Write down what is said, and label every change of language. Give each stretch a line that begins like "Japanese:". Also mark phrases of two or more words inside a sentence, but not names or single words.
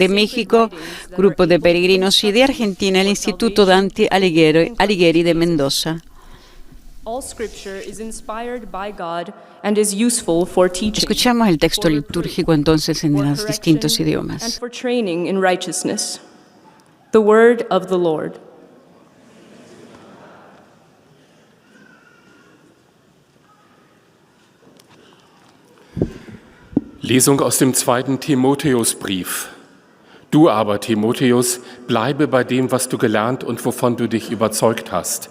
Spanish: De México, Grupo de Peregrinos, y de Argentina, el Instituto Dante Alighieri de Mendoza. Escuchamos el texto litúrgico entonces en los distintos idiomas.
English: The word of the Lord.
German: Lesung aus dem 2. Timotheusbrief. Du aber, Timotheus, bleibe bei dem, was du gelernt und wovon du dich überzeugt hast.